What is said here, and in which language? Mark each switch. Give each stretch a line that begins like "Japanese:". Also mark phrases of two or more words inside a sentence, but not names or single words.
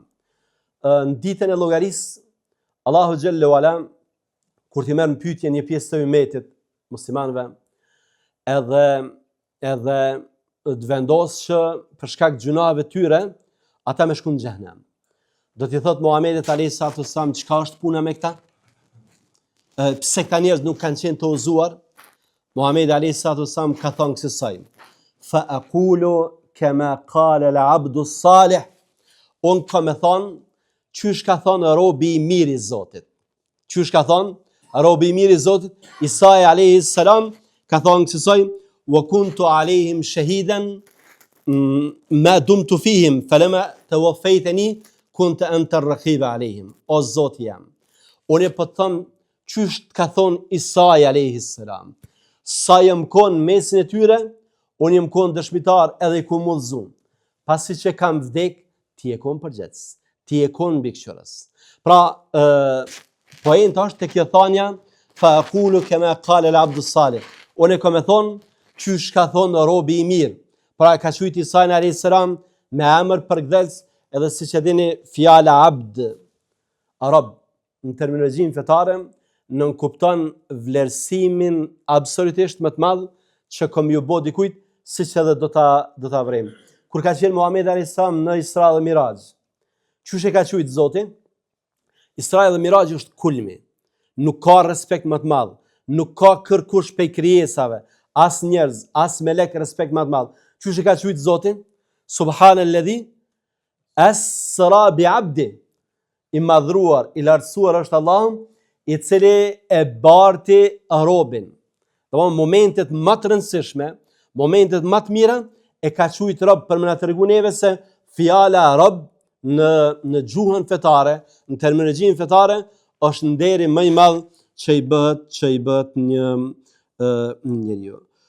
Albanian: Në ditën e llogarisë, Allahu
Arabic: جل وعلا
Albanian: kur t'i merr në pyetje një pjesë të ummetit muslimanëve, edhe të vendos që për shkak të gjunave tyre ata me shkon në xhehenem. Do t'i thot Muhamedit
Arabic: عليه الصلاة والسلام,
Albanian: çka është puna me këta? Pse këta njerëz nuk kanë qenë të uzuar? Muhamedi
Arabic: عليه الصلاة والسلام
Albanian: ka thënë kësaj:
Arabic: فأقول كما قال العبد الصالح.
Albanian: On ka me thonë, qysh ka thonë robi i mirë i Zotit. Qysh ka thonë robi i mirë i Zotit? Isa
Arabic: عليه السلام
Albanian: ka thonë kësaj:
Arabic: وكنت عليهم شهيدا ما دمت فيهم فلما توفيتني كنت أنت الرقيب عليهم.
Albanian: O Zoti jam, unë po them qysh ka thonë Isa
Arabic: عليه السلام.
Albanian: Sa jam kon mesin e tyre, unë jam kon dëshmitar edhe i kumudhzuar. Pasi që kam vdek, ti e kon përgjithës, ti e kon mbikëqyrës. Pra, poenta është tek kjo thënia
Arabic: فأقول كما قال العبد الصالح.
Albanian: Unë kam thonë qysh ka thonë robi i mirë. Pra ka thujt Isa
Arabic: عليه السلام
Albanian: me emër përkthës, edhe siç e dini fjala abd arab në terminologjinë fetare nën kupton vlerësimin absolutisht më të madh që kom ju bë dikujt, siç edhe do ta vrem. Kur ka qenë Muhamedi
Arabic: عليه السلام
Albanian: në Isra dhe Miraj, qysh e ka thujt Zoti? Isra dhe Miraj është kulmi. Nuk ka respekt më të madh, nuk ka kërkush prej krijesave, as njerëz, as melek respekt më të madh. Qysh e ka thujt Zotin?
Arabic: سبحان الذي أسرى بعبدي.
Albanian: I madhruar, i lartësuar është Allahu, i cili e barti robin. Domthonë momentet më të rëndësishme, momentet më të mira e ka thujt rob për më na tregu neve se fjala rob në gjuhën fetare, në terminologjinë fetare është nderi më i madh që i bëhet një njeriu.